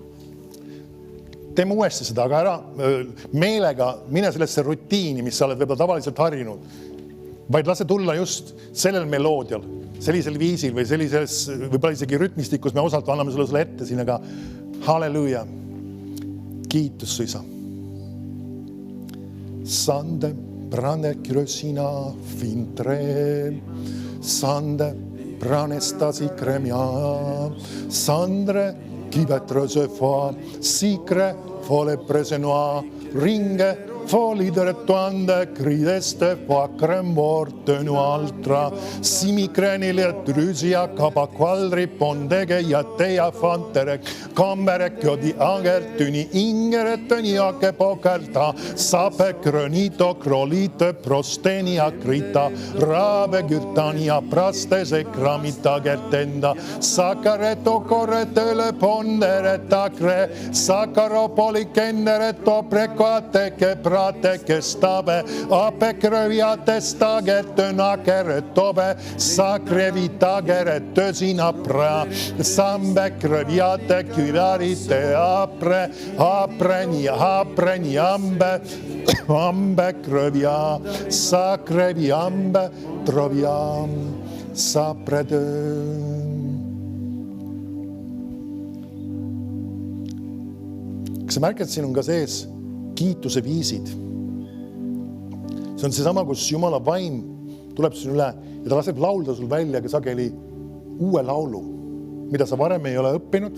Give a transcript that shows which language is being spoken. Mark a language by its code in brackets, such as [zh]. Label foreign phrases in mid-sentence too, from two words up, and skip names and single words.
[et] Teeme uuesti seda, aga ära meelega mine sellesse rutiini, mis sa oled võib-olla tavaliselt harjunud. Vaid lase tulla just sellel meloodial, sellisel viisil või sellises võib-olla isegi rütmistikus me osalt anname sulle ette siin, aga halleluja. Kiitus su Isa. Sande brane krösina fintre, sande brane stasi kremia, sandre kivetröse fa, sikre fole presenoa, ringe Folidere tuande crideste facrem morte nu altra. Simicrenile trysia kapaqualri pondege ja teia fanterek. Kamberek jo di agertyni ingerettöni ake pokerta. Sape krönito krolite prostenia krita. Raave gyrtania prastese kramita gertenda. Sakareto korretele pondere takre. Sakaropoli kendere toprekoateke prateke stave. Ape kröviate stagertön akere tobe. Sakrevitagere tösina pra. Sambe kröviate kyvarite apreni ambe. Ambe krövia. Sakrevi ambe troviam sapredön. Kas sa märkad, siin on ka sees kiituse viisid. See on seesama, kus Jumala vaim tuleb siin üle ja ta laseb laulda sul välja ka sageli uue laulu, mida sa varem ei ole õppinud.